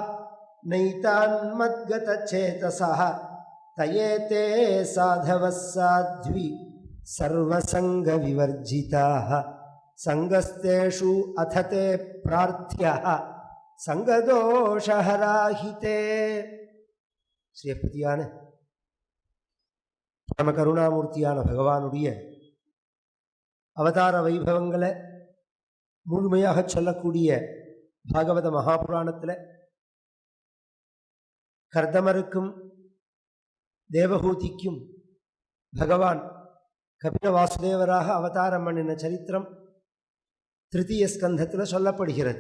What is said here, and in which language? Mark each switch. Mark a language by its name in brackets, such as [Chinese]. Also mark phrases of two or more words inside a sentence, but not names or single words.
[Sanskrit] नैतान्मद्गतचेतसः तयेते साधवः साध्वी सर्वसङ्गविवर्जिताः संगस्तेषु अथते प्रार्थ्यः संगदोषहराहिते ஸ்ரீபதியான [Tamil] பரம கருணாமூர்த்தியான பகவானுடைய அவதார வைபவங்களை முழுமையாக சொல்லக்கூடிய பாகவத மகாபுராணத்தில் கர்தமருக்கும் தேவஹூதிக்கும் பகவான் கபில வாசுதேவராக அவதாரம் பண்ணின சரித்திரம் திருத்தீய ஸ்கந்தத்தில் சொல்லப்படுகிறது.